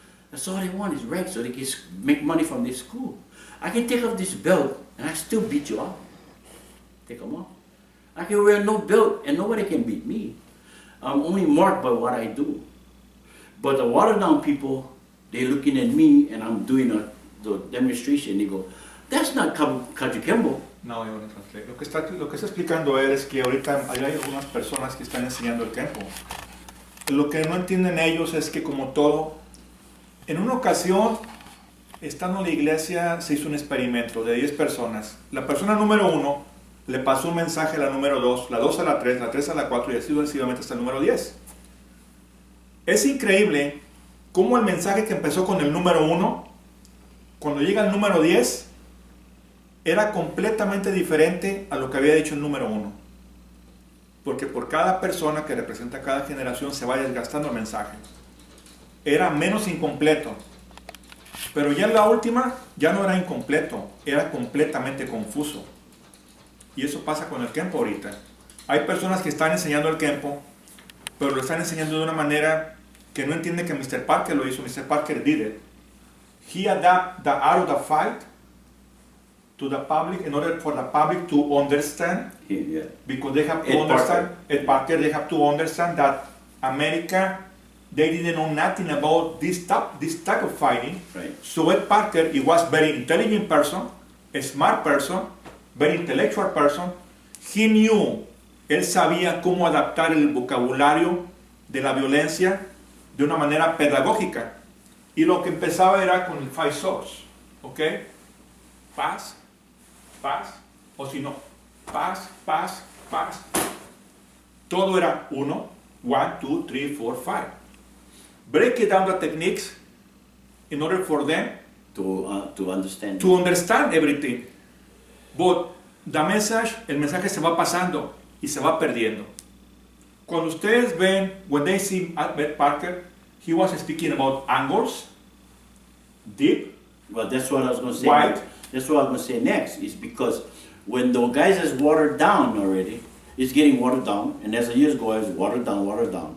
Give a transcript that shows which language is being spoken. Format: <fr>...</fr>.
<en>That's all they want is ranks so they can make money from this school. I can take off this belt and I still beat you up. Take them off. I can wear no belt and nobody can beat me. I'm only marked by what I do. But the watered down people, they're looking at me and I'm doing the demonstration. They go, that's not Kayukembo.</en> <es>No, yo no</es> <en>translate.</en> <es>Lo que está explicando él es que ahorita hay algunas personas que están enseñando el Kempo. Lo que no entienden ellos es que como todo, en una ocasión, estando en la iglesia, se hizo un experimento de 10 personas. La persona número 1 le pasó un mensaje a la número 2, la 2 a la 3, la 3 a la 4 y así sucesivamente hasta el número 10. Es increíble cómo el mensaje que empezó con el número 1, cuando llega al número 10, era completamente diferente a lo que había dicho el número 1. Porque por cada persona que representa cada generación se va desgastando el mensaje. Era menos incompleto. Pero ya en la última, ya no era incompleto, era completamente confuso. Y eso pasa con el Kempo ahorita. Hay personas que están enseñando el Kempo, pero lo están enseñando de una manera que no entiende que Mr. Parker lo hizo.</es> <en>Mr. Parker did it. He adapted the art of the fight to the public in order for the public to understand. Yeah. Because they have to understand, Ed Parker, they have to understand that America, they didn't know nothing about this type of fighting. Right. So Ed Parker, he was very intelligent person, a smart person, very intellectual person. He knew,</en> <es>él sabía cómo adaptar el vocabulario de la violencia de una manera pedagógica. Y lo que empezaba era con el 5 swords, ¿ok? Paz, paz, o si no, paz, paz, paz. Todo era 1, 2, 3, 4, 5.</es> <en>Break down the techniques in order for them to understand. To understand everything. But the message,</en> <es>el mensaje se va pasando y se va perdiendo. Cuando ustedes ven,</es> <en>when they see Ed Parker, he was speaking about angles, deep. Well, that's what I was going to say. Wide. That's what I was going to say next. Is because when the guys is watered down already, it's getting watered down, and as the years go, it's watered down, watered down.</en>